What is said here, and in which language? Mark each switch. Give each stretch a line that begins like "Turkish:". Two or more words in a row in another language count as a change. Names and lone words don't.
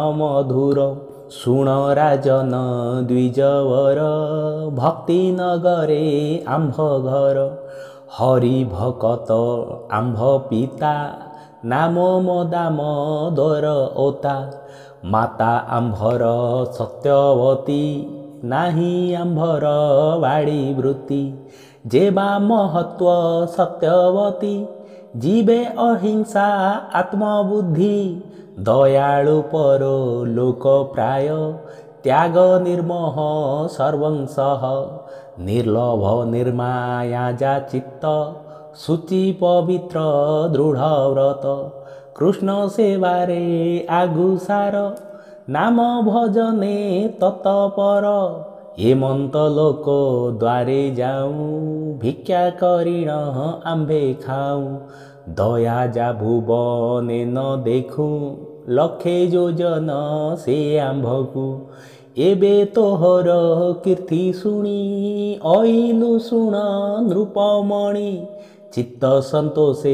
Odia: ମଧୁର ଶୁଣ ରାଜନ ଦ୍ୱିଜବର ଭକ୍ତି ନଗରେ ଆମ୍ଭ ଘର ହରି ଭକତ ଆମ୍ଭ ପିତା ନାମ ମୋ ଦାମୋଦର ଓତା ମାତା ଆମ୍ଭର ସତ୍ୟବତୀ ନାହିଁ ଆମ୍ଭର ବାଡ଼ି ବୃତ୍ତି ଯେ ବା ମହତ୍ୱ ସତ୍ୟବତୀ
Hindi: जीवे
Odia: ଅହିଂସା ଆତ୍ମବୁଦ୍ଧି ଦୟାଳୁ ପରୋ ଲୋକ ପ୍ରାୟ ତ୍ୟାଗ ନିର୍ମୋହ ସର୍ବଂସଃ ନିର୍ଲୋଭ ନିର୍ମାୟା ଯା ଚିତ୍ତ ଶୁଚି ପବିତ୍ର ଦୃଢ଼ ବ୍ରତ କୃଷ୍ଣ ସେବାରେ ଆଗୁସାର ନାମ ଭଜନେ ତତ୍ପର ଏମନ୍ତ ଲୋକ ଦ୍ୱାରେ ଯାଉଁ ଭିକ୍ଷା କରିଣ ଆମ୍ଭେ ଖାଉଁ ଦୟା ଯା ଭୁବନେ ନ ଦେଖୁଁ ଲକ୍ଷେ ଯୋଜନ ସେ ଆମ୍ଭଙ୍କୁ ଏବେ ତୋହର କୀର୍ତ୍ତି ଶୁଣି ଅଇଲୁ ଶୁଣ ନୃପମଣି ଚିତ୍ତ ସନ୍ତୋଷେ